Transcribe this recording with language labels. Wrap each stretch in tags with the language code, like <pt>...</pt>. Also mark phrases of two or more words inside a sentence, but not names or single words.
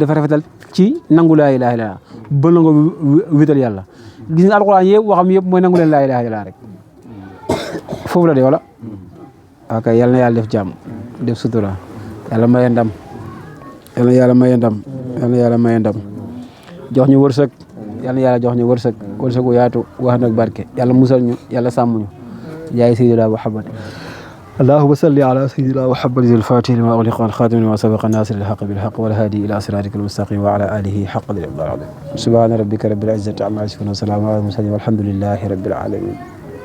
<wo>dafa rafetal ci nangu</wo> <ar>لا إله إلا الله</ar> <wo>ba la nga wétal yàlla gis nga alquran yëpp waxam yëpp mooy nangu leen</wo> <ar>لا إله إلا الله</ar> <wo>rek foofu la de wala ok yàlla na yàlla def jàmm def sutura yàlla maye ndam yàlla na yàlla maye ndam yàlla na yàlla maye ndam jox ñu wërsëg yàlla na yàlla jox ñu wërsëg wu yaatu wax nag barke yàlla musal ñu yàlla sàmm ñu jaay</wo> <ar>سيدنا محمد اللهم صل على سيدنا محمد الفاتح لما أغلق الخاتم لما سبق الناصر الحق بالحق والهادي إلى صراطك المستقيم وعلى آله حق العظيم سبحان ربك رب العزة عما يصفون وسلام على المرسلين والحمد لله رب العالمين</ar>